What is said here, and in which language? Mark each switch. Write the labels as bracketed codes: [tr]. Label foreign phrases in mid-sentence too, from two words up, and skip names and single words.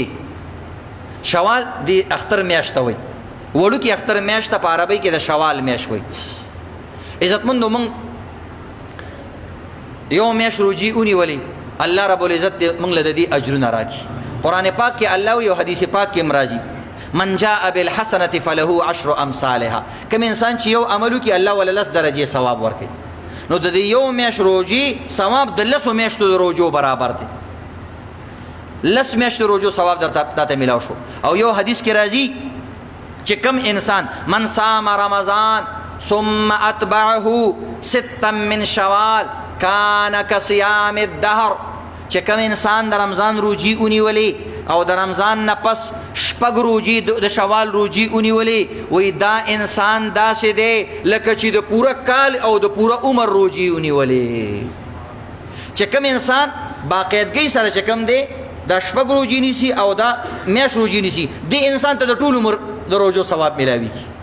[ps] شوال د اختر میاشت ته وایي، وړوکې اختر میاشت ته په عربۍ کې د شوال میاشت وایي. عزتمندو موږ یو میاشت روجې ونیولې، الله [ar] رب العزت [ps] موږ له د دې اجرونه راکړي. قرآن پاک کې الله وایي او حدیث پاک کې هم راځي [ar] من جاء بالحسنة فله 10 امثالها. [ps] کوم انسان چې یو عمل وکړي الله ولله 10 درجې ثواب ورکوي. نو د دې یو میاشت روجې ثواب د 10 میاشتو د روجو برابر دی. 10 میاشتو روجو ثواب درته میلاو شو. او یو حدیث کې راځي چې کوم انسان [ar] من صام رمضان ثم اتبعه 6 من شوال کان کصیام الدهر. [ps] چې کوم انسان د رمضان روجي ونیولې او د رمضان نه پس شپږ روجي د شوال روجي ونیولې، وایي دا انسان داسې دی لکه چې د پوره کال او د پوره عمر روجي ونیولې. چې کوم انسان باقاعدګۍ سره چې کوم دی دا شپږ روجي نیسي او دا میاشت روجي نیسي، دې انسان ته د ټول عمر د روجو ثواب میلاویږي.